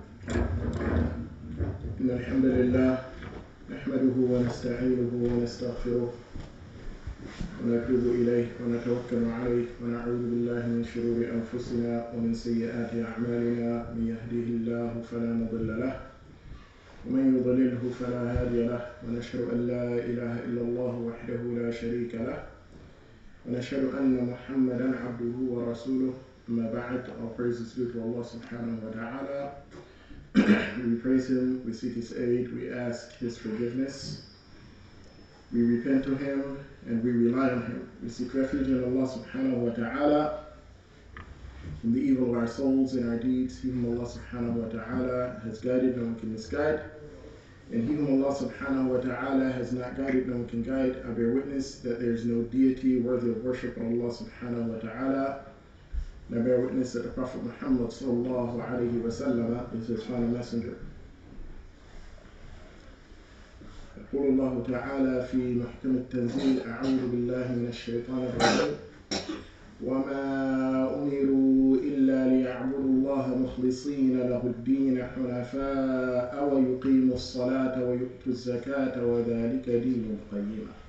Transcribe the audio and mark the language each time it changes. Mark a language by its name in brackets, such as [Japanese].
[Arabic] إن الحمد لله نحمده ونستعينه ونستغفره ونتوب إليه ونتوكل عليه ونعوذ بالله من شرور أنفسنا ومن سيئات أعمالنا. من يهده الله فلا مضل له ومن يضلله فلا هادي له. ونشهد أن لا إله إلا الله وحده لا شريك له ونشهد أن محمدا عبده ورسوله. أما بعد, [English] all praise is due to Allah subhanahu wa ta'ala. We praise Him, we seek His aid, we ask His forgiveness, we repent to Him, and we rely on Him. We seek refuge in Allah subhanahu wa ta'ala from the evil of our souls and our deeds. He whom Allah subhanahu wa ta'ala has guided, no one can misguide. And he whom Allah subhanahu wa ta'ala has not guided, no one can guide. I bear witness that there is no deity worthy of worship but Allah subhanahu wa ta'ala. And I bear witness that the Prophet Muhammad sallallahu alayhi wa sallam is his final messenger. [Arabic] يقول الله تعالى في محكم التنزيل: أعوذ بالله من الشيطان الرجيم وما أمروا إلا ليعبدوا الله مخلصين له الدين حنفاء ويقيموا الصلاة ويؤتوا الزكاة وذلك دين القيمة.